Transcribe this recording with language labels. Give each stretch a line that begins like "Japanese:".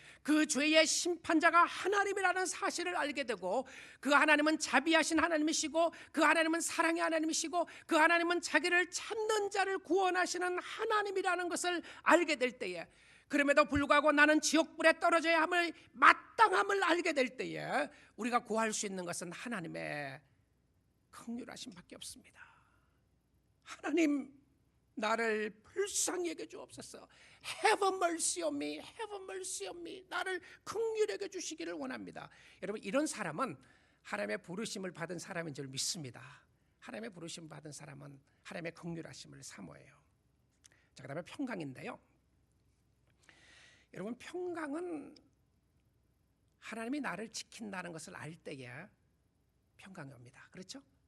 Korean: 그 죄의 심판자가 하나님이라는 사실을 알게 되고, 그 하나님은 자비하신 하나님이시고 그 하나님은 사랑의 하나님이시고 그 하나님은 자기를 찾는 자를 구원하시는 하나님이라는 것을 알게 될 때에, 그럼에도 불구하고 나는 지옥불에 떨어져야 함을 마땅함을 알게 될 때에 우리가 구할 수 있는 것은 하나님의 긍휼하심 밖에 없습니다. 하나님, 나를 불쌍히 여겨 주옵소서.
English: Have mercy on me, have mercy on me.
Korean: 나를 긍휼히 여겨 주시기를 원합니다. 여러분, 이런 사람은 하나님의 부르심을 받은 사람인 줄 믿습니다. 하나님의 부르심을 받은 사람은 하나님의 긍휼하심을 사모해요. 자, 그다음에 평강인데요. 여러분, 평강은 하나님이 나를 지킨다는 것을 알 때에 평강이 옵니다. 그렇죠?